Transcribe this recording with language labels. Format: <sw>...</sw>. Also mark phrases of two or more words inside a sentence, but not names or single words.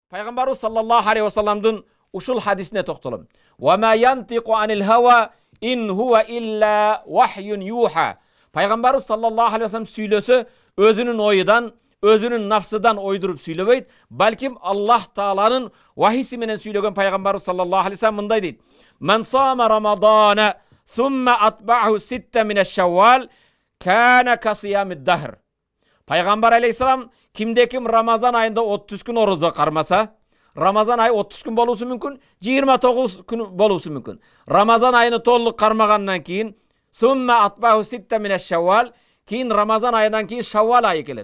<ky>пайгамбарыбыз</ky> <ar>صلى الله عليه وسلم</ar> <ky>ушул хадисине токтолом.</ky> <ar>وما ينطق عن الهوى إن هو إلا وحي يوحى.</ar> <ky>Пайгамбарыбыз</ky> <ar>صلى الله عليه وسلم</ar> <ky>сүйлөсө өзүнүн ойудан, өзүнүн нафсыдан ойдуруп сүйлөбөйт, балким Аллах Тааланын вахиси менен сүйлөгөн пайгамбарыбыз</ky> <ar>صلى الله عليه وسلم</ar> <ky>мындай дейт.</ky> <ar>من صام رمضان ثم أتبعه ستا من شوال كان كصيام الدهر.</ar> <ky>Пайгамбар алейхиссалам кимде ким Рамазан айында 30 күн орозо кармаса, Рамазан айы 30 күн болуусу мүмкүн, 29 күн болуусу мүмкүн. Рамазан айыны толук кармагандан кийин</ky> <ar>ثم أتبعه ستا من شوال,</ar> <ky>кийин Рамазан айынан кийин Шаввал айы келет.</ky>